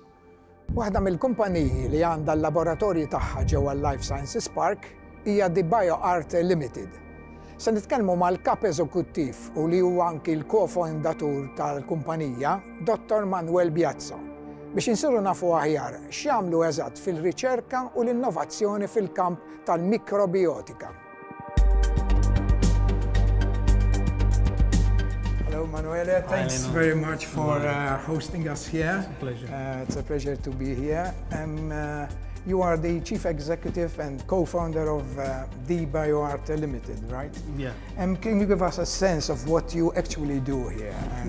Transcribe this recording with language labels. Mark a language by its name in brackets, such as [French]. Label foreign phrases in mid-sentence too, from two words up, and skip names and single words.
[Maltese] Waħda mill-kumpaniji li għandha l-laboratorji tagħha ġewwa l-Life Sciences Park hija the BioArt Limited Se nitkellmu mal-kap eżekuttiv u li huwa anki l-kofondatur tal-kumpanija, Dr. Manuel Biazza, biex insiru nafu aħjar x'jagħmlu eżatt fil-riċerka u l-innovazzjoni fil-kamp tal-mikrobiotika. [English] Hello, Manuele. Thanks very much for hosting us here. It's a pleasure. It's a pleasure to be here. You are the chief executive and co-founder of the BioArt Limited, right? Yeah. Can you give us a sense of what you actually do here and